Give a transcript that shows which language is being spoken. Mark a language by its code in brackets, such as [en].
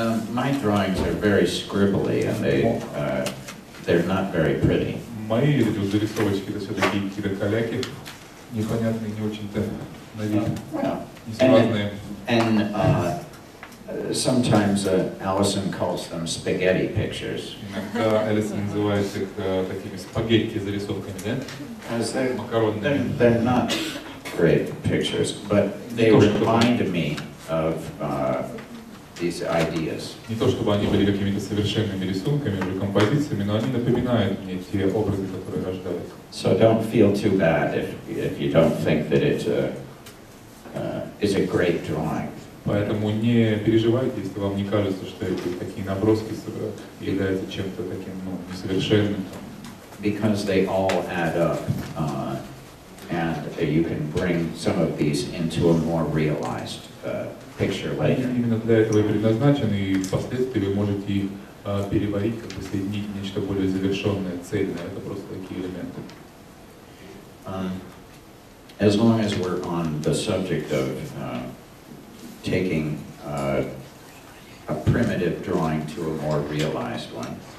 [en] My drawings are very scribbly and they're not very pretty. [ru] Мои зарисовочки это все-таки какие-то каляки непонятные, не очень-то на вид, несуразные. [en] And sometimes Allison calls them spaghetti pictures. [ru] Иногда Алисон называет их такими спагетти зарисовками, да? Макаронными. [en] They're not great pictures, but they remind me of these ideas. [ru] Не то чтобы они были какими-то совершенными рисунками, уже композициями, но они напоминают мне те образы, которые рождаются. [en] So don't feel too bad if you don't think that it is a great drawing. [ru] Поэтому не переживайте, если вам не кажется, что эти такие наброски являются чем-то таким, несовершенным. [en] Because they all add up, and you can bring some of these into a more realized picture later. [ru] Именно для этого и предназначены, и впоследствии вы можете их переварить, как бы соединить нечто более завершенное, цельное. Это просто такие элементы. [en] As long as we're on the subject of taking a primitive drawing to a more realized one.